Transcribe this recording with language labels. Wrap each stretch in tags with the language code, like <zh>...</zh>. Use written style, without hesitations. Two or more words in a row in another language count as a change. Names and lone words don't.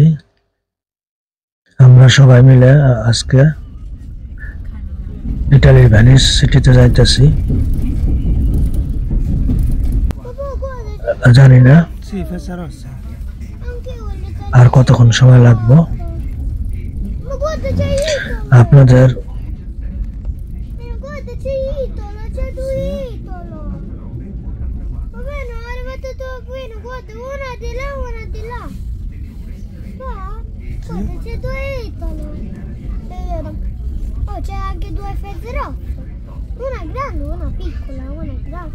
<bn>আমরা সবাই মিলে আজকে ইটালির ভেনিস সিটিতে যাইতেছি। জানি না আর কতক্ষণ সময় লাগবে। আপনাদের</bn> <it>c'è anche due fette rosse, una grande e una piccola, una grande.</it>